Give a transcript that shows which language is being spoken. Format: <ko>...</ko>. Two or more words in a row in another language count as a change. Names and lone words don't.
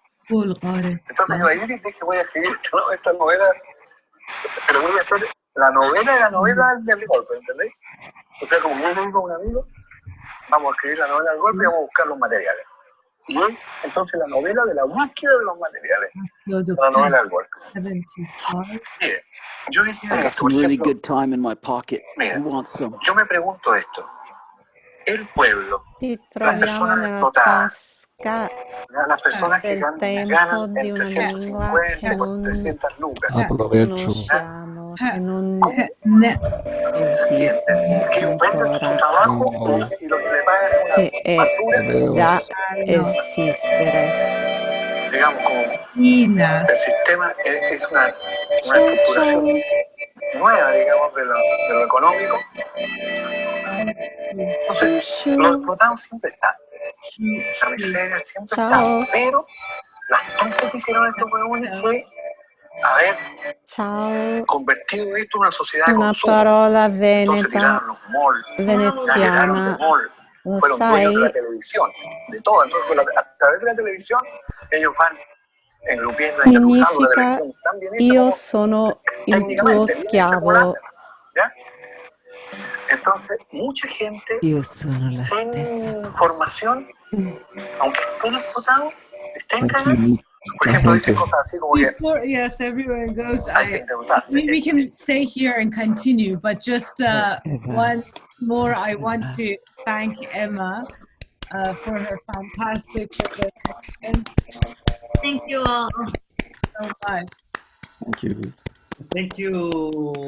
<es>Entonces yo ahí les dije, voy a escribir esta novela, pero voy a hacer la novela de la novela del golpe, ¿entendéis? O sea, como yo le digo a un amigo, vamos a escribir la novela del golpe y vamos a buscar los materiales. Y él, entonces, la novela de la búsqueda de los materiales, la novela del golpe. Mire, yo decía</es> <en>I got</en> <es>esto,</es> <en>some</en> <es>por</es> <en>really</en> <es>ejemplo,</es> <en>good time in my pocket.</en> <es>mira,</es> <en>Who wants some?</en> <es>yo me pregunto esto, el pueblo,</es> <it>Ci</it> <es>las</es> <it>troviamo</it> <es>personas</es> <it>nella</it> <es>explotadas,</es> <it>tasca</it> <es>las personas que</es> <it>del</it> <es>ganan</es> <it>tempo di</it> <es>entre</es> <it>una lingua</it> <es>150</es> <it>che</it> <es>y</es> <it>non</it> <es>300 lucas. Aprovecho.</es> <it>conosciamo, che non Esiste,</it> <es>que vende su</es> <it>ancora,</it> <es>trabajo No. y lo que le pagan es</es> <it>che</it> <es>una</es> <it>è</it> <es>basura,</es> <it>da</it> <es>Videos.</es> <it>esistere.</it> <es>digamos, como el sistema es una estructuración nueva, digamos, de lo económico. Entonces, los explotados siempre están, la miseria siempre</es> <it>Ciao.</it> <es>está, pero las cosas que hicieron estos huevones fue haber</es> <it>Ciao.</it> <es>convertido esto en una sociedad de</es> <it>Una</it> <es>consumo.</es> <it>parola</it> <es>Entonces</es> <it>veneta,</it> <es>tiraron los malls, tiraron</es> <it>veneziana,</it> <es>los malls,</es> <it>lo</it> <es>fueron dueños de la</es> <it>sai?</it> <es>televisión, de todo. Entonces, a través de la televisión, ellos van engrupiendo, engatusando la</es> <it>Significa</it> <es>televisión tan bien hecha</es> <it>io</it> <es>como</es> <it>sono il tuo</it> <es>técnicamente, bien hecha como la</es> <it>schiavo.</it> <es>hacen, ¿ya? Entonces, mucha gente</es> <it>Io sono la</it> <es>sin</es> <it>stessa cosa.</it> <es>formación, aunque estén explotados, estén Aquí cagados, por mucha ejemplo, dicen gente. cosas así como que</es> <en>Yes, everyone goes. hay que endeudarse. We can stay here and continue, but just once more, I want to thank Emma for her fantastic suggestion. Thank you all. So much. Thank you. Thank you</en>